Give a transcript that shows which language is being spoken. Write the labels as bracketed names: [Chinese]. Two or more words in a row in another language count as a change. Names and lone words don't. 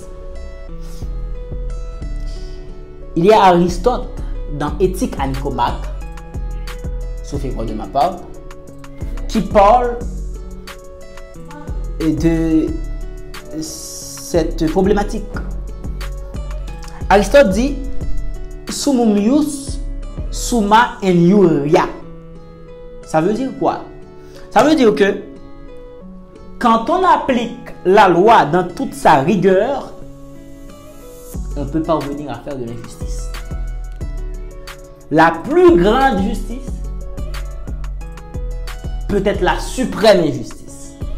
[French] Il y a Aristote dans Éthique à Nicomaque, sauf erreur de ma part, qui parle de cette problématique. [Latin] Aristote dit Summum ius summa injuria. [French] Ça veut dire quoi? Ça veut dire que quand on applique la loi dans toute sa rigueur, on peut parvenir à faire de l'injustice. La plus grande justice peut être la suprême injustice.